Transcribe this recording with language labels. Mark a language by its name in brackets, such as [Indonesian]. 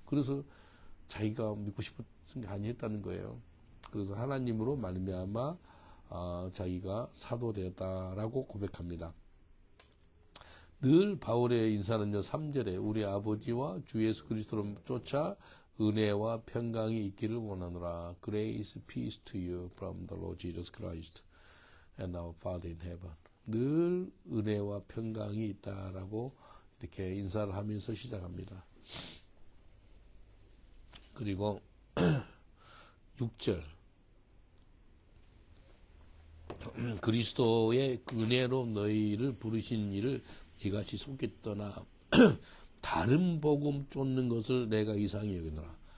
[Korean] 그래서 자기가 믿고 싶은 게 아니었다는 거예요. 그래서 하나님으로 말미암아 자기가 사도되었다라고 고백합니다. 늘 바울의 인사는요, 3절에 우리 아버지와 주 예수 그리스도를 쫓아 은혜와 평강이 있기를 원하노라. [English] Grace, peace to you from the Lord Jesus Christ and our Father in heaven. [Korean] 늘 은혜와 평강이 있다라고 이렇게 인사를 하면서 시작합니다. 그리고 6절 그리스도의 은혜로 너희를 부르신 이를 이같이 속겠더나 다른 복음 쫓는 것을 내가 이상히 여기노라.